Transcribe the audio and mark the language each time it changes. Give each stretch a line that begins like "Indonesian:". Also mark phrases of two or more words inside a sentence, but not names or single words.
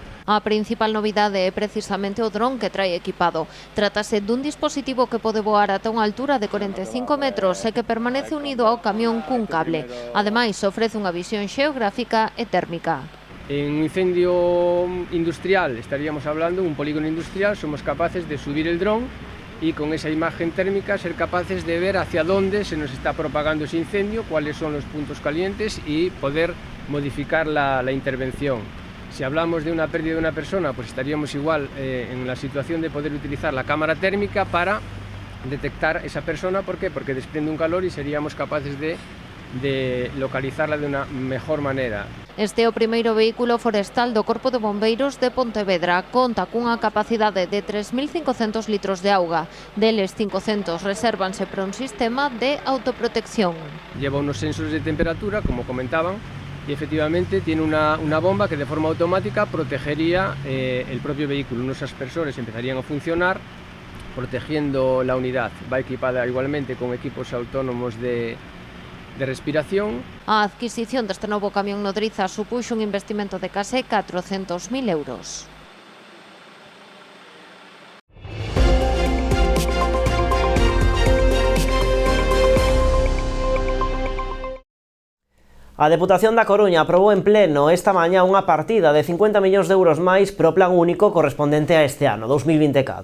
Galician: A principal novidade é precisamente o dron que trae equipado. Trátase dun dispositivo que pode voar ata unha altura de 45 metros e que permanece unido ao camión cun cable. Ademais, ofrece unha visión xeográfica e térmica.
Spanish: En un incendio industrial, estaríamos hablando, un polígono industrial, somos capaces de subir el dron y con esa imagen térmica ser capaces de ver hacia dónde se nos está propagando ese incendio, cuáles son los puntos calientes y poder modificar la intervención. Si hablamos de una pérdida de una persona, pues estaríamos igual en la situación de poder utilizar la cámara térmica para detectar esa persona. ¿Por qué? Porque desprende un calor y seríamos capaces de localizarla de una mejor manera.
Galician: Este é o primeiro vehículo forestal do Corpo de Bombeiros de Pontevedra. Conta cunha capacidade de 3.500 litros de auga. Deles 500 resérvanse para un sistema de autoprotección.
Spanish: Lleva unos sensores de temperatura, como comentaban, y efectivamente tiene una bomba que de forma automática protegería el propio vehículo. Unos aspersores empezarían a funcionar protegiendo la unidad. Va equipada igualmente con equipos autónomos de respiración.
Galician: A adquisición deste novo camión nodriza supuxo un investimento de case 400.000 euros. A Deputación da Coruña aprobou en pleno esta mañá unha partida de 50 millóns de euros máis para o plan único correspondente a este ano, 2024.